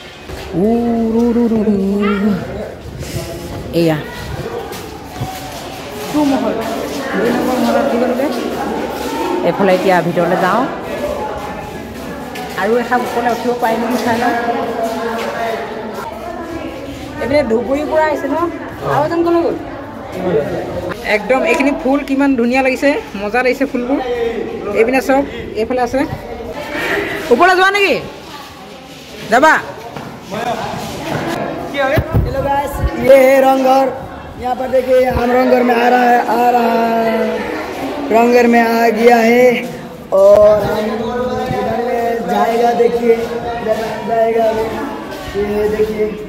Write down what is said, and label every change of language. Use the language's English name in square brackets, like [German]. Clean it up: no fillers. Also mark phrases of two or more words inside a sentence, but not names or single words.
[Assamese] এয়া 2 মহল 2 নম্বৰ মহলত কি গ'লগৈ এইফালে এতিয়া ভিতৰলৈ যাওঁ আৰু এখন ওপৰলৈ উঠিব পাৰিম নেকি চাই লওঁ এইপিনে ধুবুৰীৰ পৰা আহিছে ন আৰু এজন ক'লৈ গ'ল একদম এইখিনি ফুল কিমান ধুনীয়া লাগিছে মজা লাগিছে ফুলবোৰ এইপিনে চব এইফালে আছে ওপৰলৈ যোৱা নেকি যাবা [English] Hello guys [Hindi] ये है रंगघर यहाँ पर देखिए हम रंगघर में आ रहा है रंगघर में आ गया है और हम इधर में जाएगा देखिए इधर जाएगा ये देखिए